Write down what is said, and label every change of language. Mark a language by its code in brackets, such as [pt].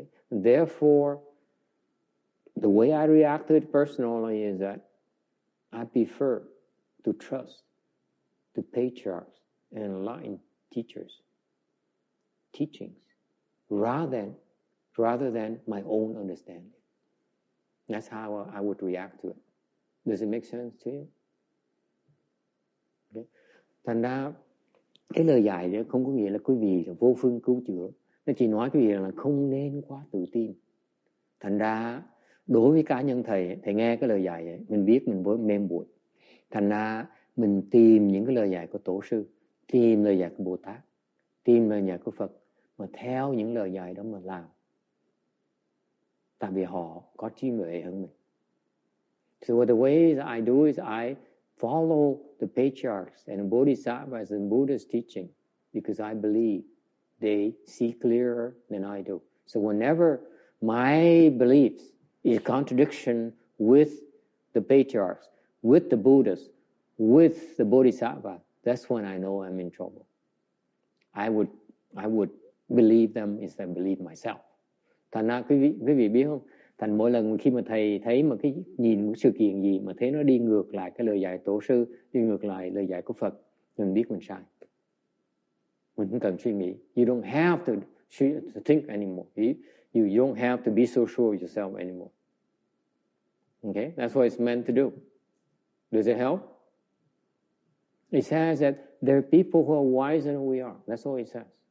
[en] And therefore, the way I react to it personally is that I prefer to trust the patriarchs and enlightened teachers' teachings rather than my own understanding. That's how I would react to it. Does it make sense to you? Okay. [vi] Thành ra cái lời dạy đó không có nghĩa là quý vị là vô phương cứu chữa. Nó chỉ nói quý vị là không nên quá tự tin. Thành ra đối với cá nhân thầy nghe cái lời dạy này, mình biết mình với mềm buồn. Thành ra mình tìm những cái lời dạy của Tổ sư, tìm lời dạy của Bồ Tát, tìm lời dạy của Phật, mà theo những lời dạy đó mà làm. Tại vì họ có trí huệ hơn mình. [en] So the ways I do is I follow the patriarchs and the bodhisattvas and Buddha's teaching because I believe they see clearer than I do. So whenever my beliefs is contradiction with the patriarchs, with the Buddhas, with the bodhisattva, that's when I know I'm in trouble. I would believe them instead of believe myself. [vi] Thành ra quý vị biết không? Thành mỗi lần khi mà thầy thấy mà cái nhìn một sự kiện gì mà thấy nó đi ngược lại cái lời dạy Tổ sư, đi ngược lại lời dạy của Phật, mình biết mình sai. Mình không cần suy nghĩ. [en] You don't have to think anymore. You don't have to be so sure of yourself anymore. Okay? That's what it's meant to do. Does it help? It says that there are people who are wiser than we are. That's all it says.